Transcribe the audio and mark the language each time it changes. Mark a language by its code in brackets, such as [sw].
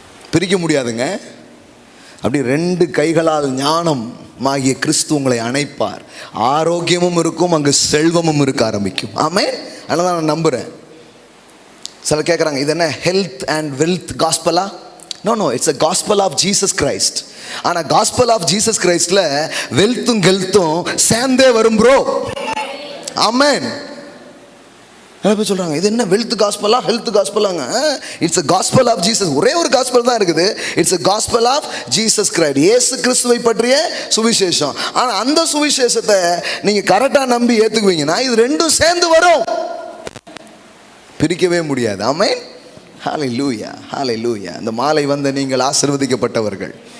[ta] பிரிக்க முடியாதுங்க. அப்படி ரெண்டு கைகளால் ஞானம் ஆகிய கிறிஸ்து உங்களை அணைப்பார். ஆரோக்கியமும் இருக்கும், அங்கு செல்வமும் இருக்க ஆரம்பிக்கும். ஆமென். அதனால நான் நம்புறேன். சிலர் கேட்குறாங்க, இது என்ன health and wealth காஸ்பலா? [en] No, it's a gospel of Jesus Christ. [ta] ஆனால் [en] gospel of Jesus Christ [ta] ல வெல்த்தும் ஹெல்த்தும் சேர்ந்தே வரும் ப்ரோ. ஆமென். நிறைய பேர் சொல்றாங்க, இது என்ன wealth காஸ்பலா health காஸ்பலாங்க? [en] It's a gospel of Jesus. [ta] ஒரே ஒரு காஸ்பல் தான் இருக்குது. [en] It's a gospel of Jesus Christ. [ta] இயேசு கிறிஸ்துவை பற்றிய சுவிசேஷம். ஆனால் அந்த சுவிசேஷத்தை நீங்க கரெக்டா நம்பி ஏத்துக்குவீங்கன்னா இது ரெண்டும் சேர்ந்து வரும், பிரிக்கவே முடியாது. ஆமென். ஹல்லேலூயா, ஹல்லேலூயா. இந்த மாலை வந்த நீங்கள் ஆசீர்வதிக்கப்பட்டவர்கள்.